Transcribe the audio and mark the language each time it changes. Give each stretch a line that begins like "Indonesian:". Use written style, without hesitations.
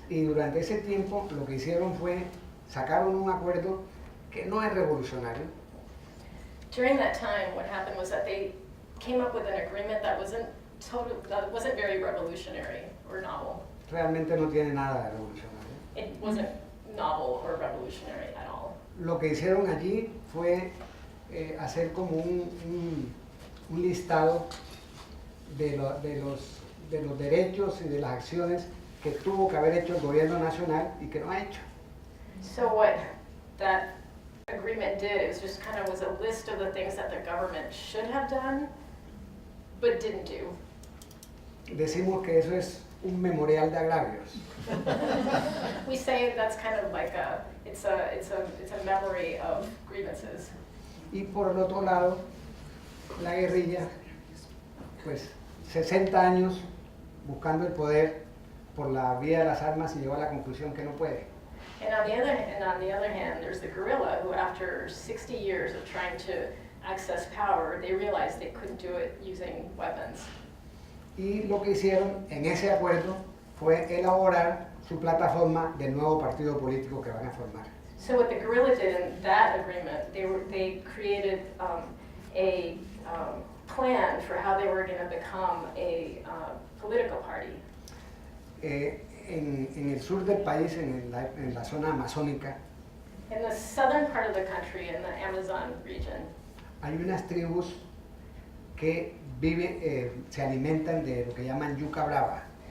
Spanish: Y durante ese tiempo lo que hicieron fue, sacaron un acuerdo que no es revolucionario,
English: During that time, what happened was that they came up with an agreement that wasn't very revolutionary or novel.
Spanish: realmente no tiene nada de revolucionario.
English: It wasn't novel or revolutionary at all.
Spanish: Lo que hicieron allí fue hacer como un listado de los derechos y de las acciones que tuvo que haber hecho el gobierno nacional y que no ha hecho.
English: So what that agreement did, it was just kind of was a list of the things that the government should have done, but didn't do.
Spanish: Decimos que eso es un memorial de agravios.
English: We say that's kind of like it's a memory of grievances.
Spanish: Y por el otro lado, la guerrilla, pues 60 años buscando el poder por la vía de las armas y llegó a la conclusión que no puede.
English: And on the other hand, there's the guerrilla who, after 60 years of trying to access power, they realized they couldn't do it using weapons.
Spanish: Y lo que hicieron en ese acuerdo fue elaborar su plataforma del nuevo partido político que van a formar.
English: So what the guerrilla did in that agreement, they created a plan for how they were going to become a political party.
Spanish: En el sur del país, en la zona amazónica,
English: In the southern part of the country, in the Amazon region,
Spanish: hay unas tribus que se alimentan de lo que llaman yuca brava.